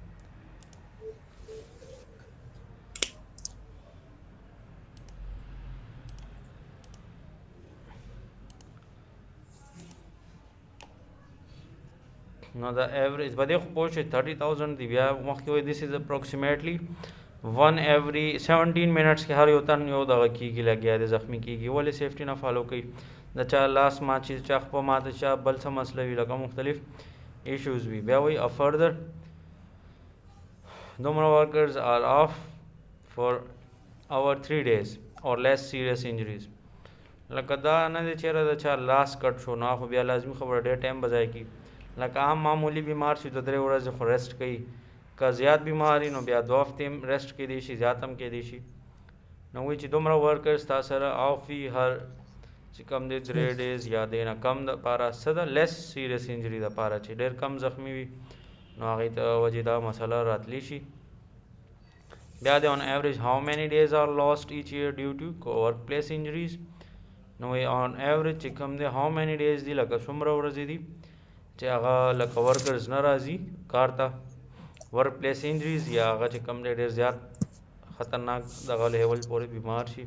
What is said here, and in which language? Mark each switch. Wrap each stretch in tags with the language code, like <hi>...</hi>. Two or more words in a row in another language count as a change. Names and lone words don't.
<ps>نو د ایوریج به دې خو پوه شئ 30,000 دی. بیا مخکې وایي</ps> <en>this is approximately 1 every 17 minutes</en> <ps>کې هر یو تن یو دغه کېږي لګیا دی زخمی کېږي. ولې سیفټي نه فالو کوي، د چا لاس ماچي، چا خپه ماته، چا بل څه مسله وي لکه مختلف ایشوز وي. بیا وایي</ps> <en>further دومره workers are off for 3 days or less serious injuries.</en> <ps>لکه دا نه دی چېرې د چا لاس کټ شو نو خو بیا لازمي خبره ډېر ټایم به ضایع کړي. لکه عام معمولی بیمار شي د 3 ورځې خو ریسټ کوي، که زیات بیماری نو بیا 2 هفتې هم ریسټ کیدی شي، زیات هم کیدی شي. نو وایي چې دومره ورکرز تا سره آف وي هر چې کم دی 3 days یا دې نه کم دپاره څه ده</ps> <en>less serious injury</en> <ps>دپاره چې ډېر کم زخمی وي نو هغې ته وجې دا مسله راتلی شي.</ps> <en>بیا the on average how many days are lost each year due to workplace injuries.</en> <ps>نو وایي</ps> <en>on average</en> <ps>چې کم دی</ps> <en>how many days</en> <ps>دي لکه څومره ورځې دي چې هغه لکه ورکرز نه راځي کار ته،</ps> <en>workplace injuries</en> <ps>یا هغه چې کم دی ډېر زیات خطرناک دغه لیول پورې بیمار شي.</ps>